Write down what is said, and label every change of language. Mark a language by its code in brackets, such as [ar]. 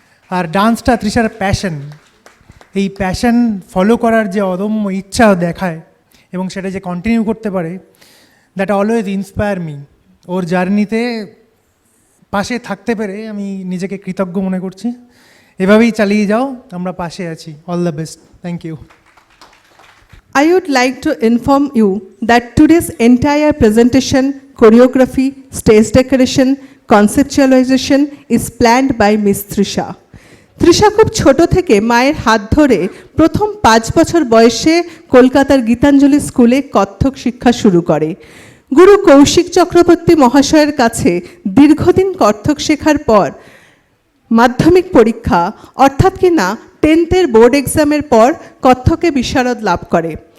[bn] আর ডান্সটা তৃষার passion, এই passion follow করার যে অদম্য ইচ্ছা দেখায় এবং সেটা যে কন্টিনিউ করতে পারে, [en] That always inspire me. [bn] ওর জার্নিতে পাশে থাকতে পেরে আমি নিজেকে কৃতজ্ঞ মনে করছি। এভাবেই চালিয়ে যাও, আমরা পাশে আছি। [en] All the best, thank you. I would like to inform you that today's entire presentation, choreography, stage decoration, conceptualization is planned by Miss Trisha. [bn] Trisha খুব ছোট থেকে মায়ের হাত ধরে প্রথম 5 বছর বয়সে কলকাতার গীতাঞ্জলি স্কুলে কত্থক শিক্ষা শুরু করে। গুরু কৌশিক চক্রবর্তী মহাশয়ের কাছে দীর্ঘদিন কত্থক শেখার পর মাধ্যমিক পরীক্ষা অর্থাৎ কিনা 10th বোর্ড এক্সামের পর কত্থকে বিশারদ লাভ করে।